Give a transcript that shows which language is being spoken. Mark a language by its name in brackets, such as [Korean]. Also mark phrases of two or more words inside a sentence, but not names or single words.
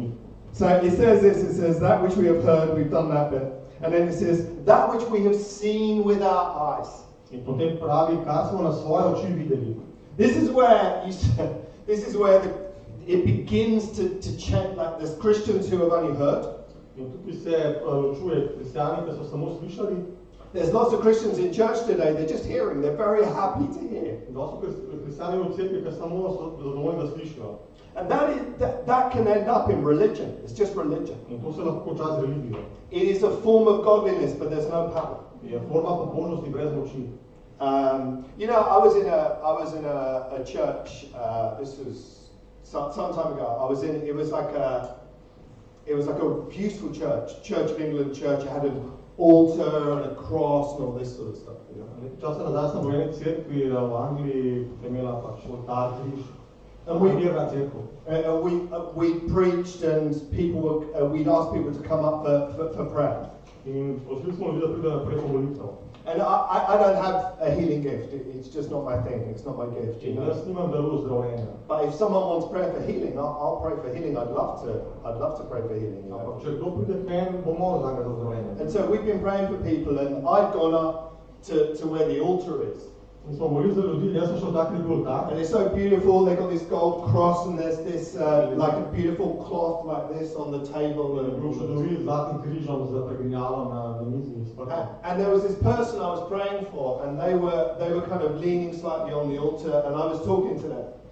[English] So it says this. It says that which we have heard. We've done that bit, and then it says that which we have seen with our eyes. [Slovenian] In potem pravi, kar smo na svoje oči videli. [English] This is where it begins to change. Like there's Christians who have only heard. [Slovenian] In tukaj se ločuje kristjani, ki so samo slišali. [English] There's lots of Christians in church today. They're just hearing. They're very happy to hear. [Slovenian] Dosti kristjani v cerkvi, ki samo so zadovoljni, da slišijo. [English] And that can end up in religion. It's just religion. [Slovenian] In to se lahko konča z religijo. [English] It is a form of godliness, but there's no power. [Slovenian] Je forma pobožnosti brez moči. [English] You know, I was in a church. This was some time ago. It was like a beautiful church, Church of England church. It had an altar and a cross and all this sort of stuff. [Slovenian] Časa nazaj sem bil v eni cerkvi v Angliji, imela pač oltar, križ. [English] And we preached, and we'd ask people to come up for prayer. [Slovenian] In prosili smo ljudi, da pridejo naprej po molitev. [English] And I don't have a healing gift. It's just not my thing. It's not my gift. You know? [Slovenian] Jaz nimam daru zdravljenja. [English] But if someone wants prayer for healing, I'll pray for healing. I'd love to pray for healing. You know? [Slovenian] Ampak če kdo pride k meni, bom molil za zdravljenje. [English] And so we've been praying for people, and I've gone up to where the altar is. [Slovenian] In smo molili za ljudi, jaz sem šel tak bil oltar. [English] And it's so beautiful. They've got this gold cross, and there's this like a beautiful cloth like this on the table. And there was this person I was praying for, and they were kind of leaning slightly on the altar, and I was talking to them.